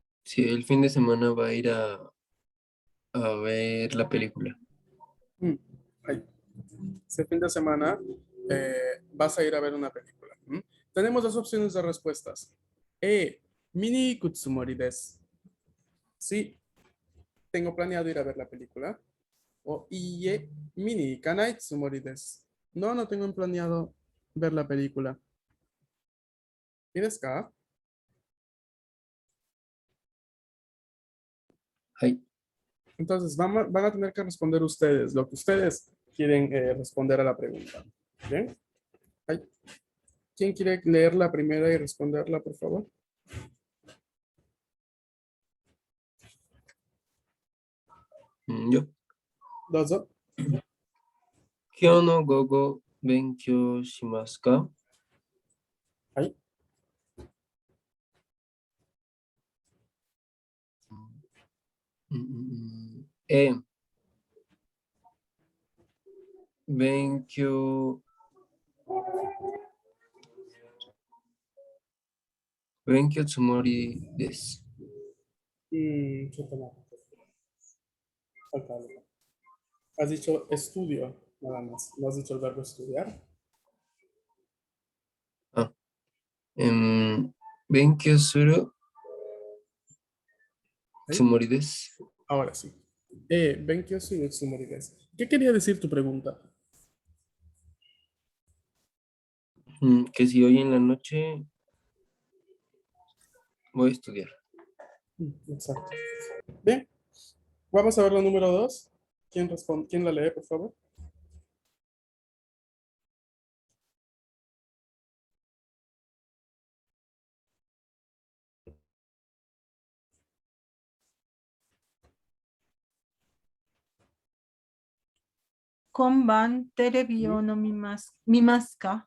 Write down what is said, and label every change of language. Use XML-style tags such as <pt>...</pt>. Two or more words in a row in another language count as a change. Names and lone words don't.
<es>Sí, el fin de semana va a ir a ver la película.</es> <ja>うん。</ja> <es>はい。Este fin de semana vas a ir a ver una película. ¿M? Tenemos dos opciones de respuestas. E.</es> <ja>見に行くつもりです.</ja> <es>Sí, tengo planeado ir a ver la película. O IE.</es> <ja>見に行かないつもりです.</ja> <es>No, no tengo planeado ver la película. ¿Tienes acá?</es> <ja>はい。</ja> <es>Entonces van a tener que responder ustedes lo que ustedes quieren responder a la pregunta. ¿Bien? Ay, ¿quién quiere leer la primera y responderla, por favor?</es> <ja>よ。どうぞ。今日の午後、勉強しますか？はい。 A、勉強、勉強つもりです。ちょっと待って。</ja> <es>Falta algo. Has dicho estudio, nada más. No has dicho el verbo estudiar.</es> <ja>あ、勉強するつ</ja> <es>¿Sí?</es> <ja>もりです。</ja> <es>Ahora sí.</es> <ja>勉強するつもりです.</ja> <es>¿Qué quería decir tu pregunta? Que si hoy en la noche voy a estudiar. Exacto. Bien, vamos a ver la número dos. ¿Quién responde? ¿Quién la lee, por favor?</es> <ja>今晩テレビを見ますか？</ja>